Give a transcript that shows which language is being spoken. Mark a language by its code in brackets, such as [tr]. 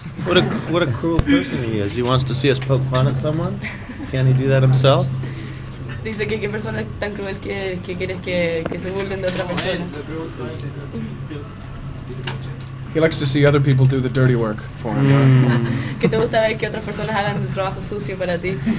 [en] What a cruel person he is. He wants to see us poke fun at someone. Can he do that himself? [es] Dice que qué persona es tan cruel que quieres que se burlen de otra persona. [en] He likes to see other people do the dirty work for him. [es] Que te gusta ver que otras personas hagan el trabajo sucio para ti.